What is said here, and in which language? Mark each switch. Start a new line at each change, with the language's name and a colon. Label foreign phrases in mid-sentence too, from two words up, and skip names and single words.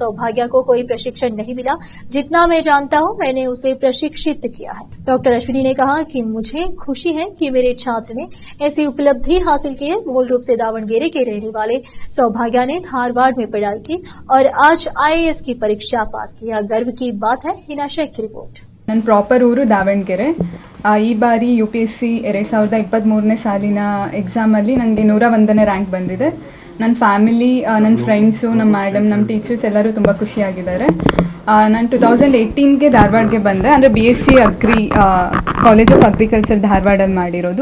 Hindi: सौभाग्य को कोई प्रशिक्षण नहीं मिला, जितना मैं जानता हूं मैंने उसे प्रशिक्षित किया है। डॉक्टर अश्विनी ने कहा कि मुझे खुशी है कि मेरे छात्र ने ऐसी उपलब्धि हासिल की है। मूल रूप से दावणगेरे के रहने वाले सौभाग्य ने धारवाड़ में पढ़ाई की और आज आईएएस की परीक्षा पास किया। गर्व की बात है। हिना शेख की रिपोर्ट।
Kannada: ನನ್ನ ಪ್ರಾಪರ್ ಊರು ದಾವಣಗೆರೆ. ಈ ಬಾರಿ UPSC 2023ನೇ ಸಾಲಿನ ಎಕ್ಸಾಮಲ್ಲಿ ನನಗೆ 101ನೇ ರ್ಯಾಂಕ್ ಬಂದಿದೆ. ನನ್ನ ಫ್ಯಾಮಿಲಿ, ನನ್ನ ಫ್ರೆಂಡ್ಸು, ನಮ್ಮ ಮೇಡಮ್, ನಮ್ಮ ಟೀಚರ್ಸ್ ಎಲ್ಲರೂ ತುಂಬ ಖುಷಿಯಾಗಿದ್ದಾರೆ. ನಾನು 2018ಗೆ ಧಾರವಾಡಗೆ ಬಂದೆ, ಅಂದರೆ BSc ಅಗ್ರಿ ಕಾಲೇಜ್ ಆಫ್ ಅಗ್ರಿಕಲ್ಚರ್ ಧಾರವಾಡಲ್ಲಿ ಮಾಡಿರೋದು.